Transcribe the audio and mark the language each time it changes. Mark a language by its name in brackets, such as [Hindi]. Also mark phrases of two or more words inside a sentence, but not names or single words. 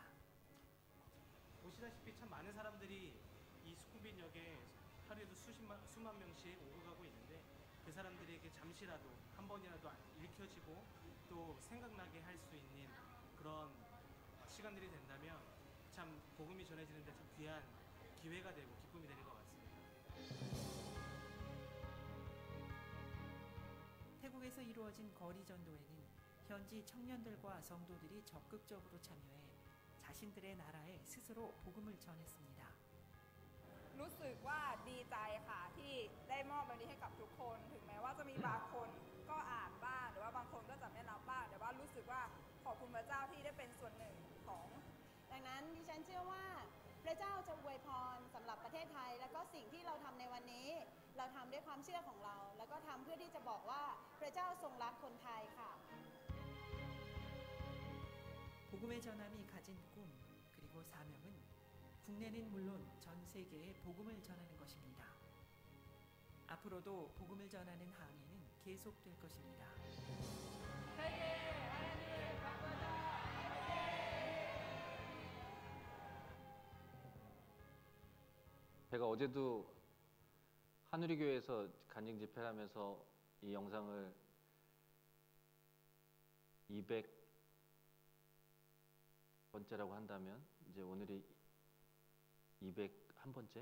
[Korean] 보시다시피 참 많은 사람들이 이 수쿰빈역에 하루에도 수만 명씩 오고 가고 있는데 그 사람들에게 잠시라도 한 번이라도 읽혀지고 또 생각나게 할 수 있는 그런 시간들이 된다면 참 복음이 전해지는데 참 귀한 기회가 되고 기쁨이 되는 것 같습니다. 태국에서 이루어진 거리 전도에는 현지 청년들과 성도들이 적극적으로 참여해 자신들의 나라에 스스로 복음을 전했습니다. [Thai] รู้สึกว่าดีใจค่ะที่ได้มอบวันนี้ให้กับทุกคนถึงแม้ว่าจะมีบางคนก็อ่านบ้างหรือว่าบางคนก็จะไม่รับบ้างแต่ว่ารู้สึกว่าขอบคุณพระเจ้าที่ได้เป็นส่วนหนึ่งของดังนั้นดิฉันเชื่อว่าพระเจ้าจะอวยพรสำหรับประเทศไทยแล้วก็สิ่งที่เราทำในวันนี้เราทำด้วยความเชื่อของเราแล้วก็ทำเพื่อที่จะบอกว่าพระเจ้าทรงรักคนไทยค่ะ [Korean] 복음의 전함이 가진 꿈 그리고 사명은 국내는 물론 전 세계에 복음을 전하는 것입니다. 앞으로도 복음을 전하는 항해는 계속될 것입니다. 제가 어제도 한우리교회에서 간증 집회를 하면서 이 영상을 200번째라고 한다면 이제 오늘이 201번째?